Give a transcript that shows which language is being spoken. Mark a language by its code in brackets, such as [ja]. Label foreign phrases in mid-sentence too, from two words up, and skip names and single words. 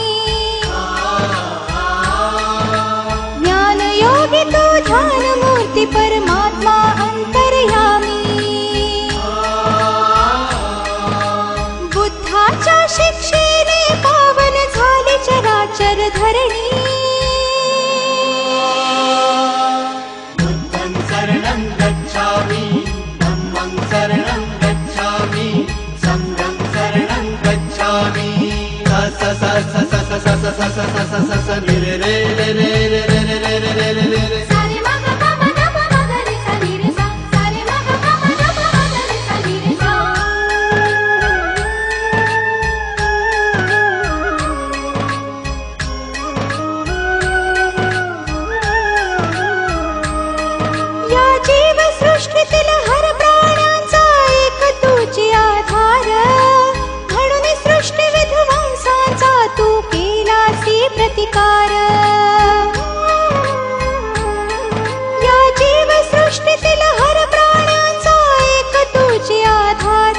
[mr] ज्ञानयोगी तू ध्यानमूर्ती परमात्मा अंतर्यामी। बुद्धाच्या शिक्षेने पावन झाली चराचर धरणी। [pi] बुद्धं शरणं गच्छामि धम्मं शरणं गच्छामि संघं शरणं गच्छामि। स स स स स स स स स स स स रे रे रे रे रे रे रे रे रे रे रे रे। सारे मग प म ध प म ग रे सा नी रे सा सारे मग प म ध प म ग रे सा नी रे सा। [mr] या जीवसृष्टीतील हर प्राण्यांचा एक तुझी आधार। म्हणून सृष्टी विध्वंसाचा तू केलासी प्रतिकार। या जीवसृष्टीतील हर प्राण्यांचा एक तुझी आधार।